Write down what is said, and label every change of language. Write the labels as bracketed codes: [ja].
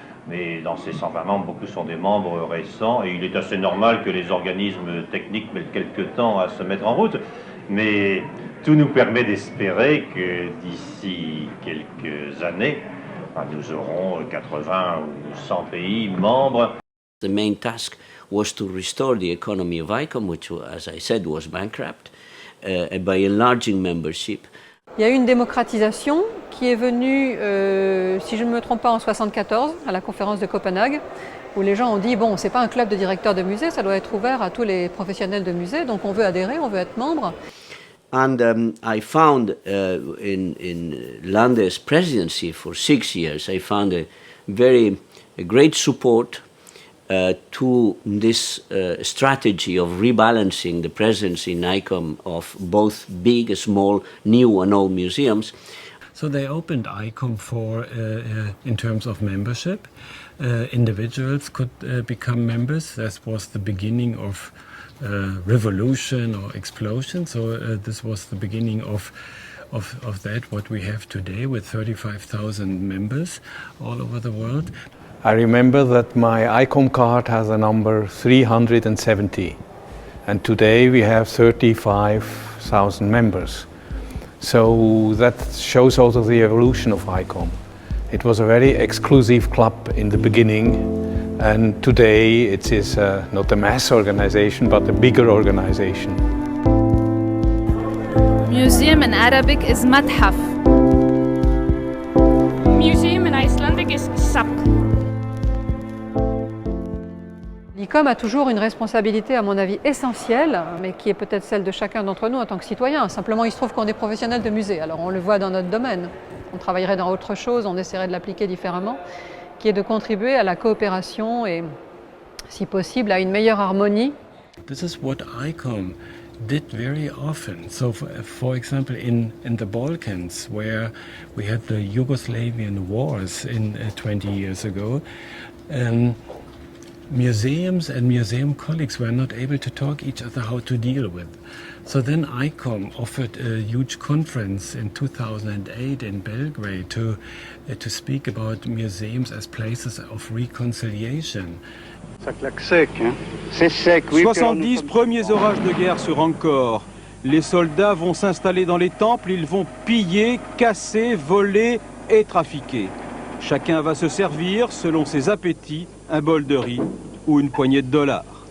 [fr] Mais dans ces 120 membres, beaucoup sont des membres récents et il est assez normal que les organismes techniques mettent quelques temps à se mettre en route. Mais tout nous permet d'espérer que d'ici quelques années, nous aurons 80 ou 100 pays membres. [en] The main task was to restore the economy of ICOM, which, as I said, was bankrupt, by enlarging membership. [fr] Il y a eu une démocratisation qui est venue, si je ne me trompe pas, en 1974, à la conférence de Copenhague, où les gens ont dit, bon, c'est pas un club de directeurs de musées, ça doit être ouvert à tous les professionnels de musées, donc on veut adhérer, on veut être membre. [en] And I found in Lande's presidency for 6 years, I found a great support to this strategy of rebalancing the presence in ICOM of both big, small, new and old museums. So they opened ICOM for, in terms of membership, individuals could become members. That was the beginning of revolution or explosion. So this was the beginning of that, what we have today with 35,000 members all over the world. I remember that my ICOM card has a number 370, and today we have 35,000 members. So that shows also the evolution of ICOM. It was a very exclusive club in the beginning, and today it is not a mass organization but a bigger organization. Museum in Arabic is متحف. Museum in Icelandic is safn. [fr] L'ICOM a toujours une responsabilité, à mon avis, essentielle, mais qui est peut-être celle de chacun d'entre nous en tant que citoyen. Simplement, il se trouve qu'on est professionnel de musée, alors on le voit dans notre domaine. On travaillerait dans autre chose, on essaierait de l'appliquer différemment, qui est de contribuer à la coopération et, si possible, à une meilleure harmonie. [en] This is what ICOM did very often. So, for example, in the Balkans, where we had the Yugoslavian wars 20 years ago, museums and museum colleagues were not able to talk each other how to deal with. So then ICOM offered a huge conference in 2008 in Belgrade to speak about museums as places of reconciliation. [fr] Ça claque sec, hein? C'est sec, oui. 70 premiers orages de guerre sur Angkor. Les soldats vont s'installer dans les temples, ils vont piller, casser, voler et trafiquer. Chacun va se servir, selon ses appétits, un bol de riz ou une poignée de dollars.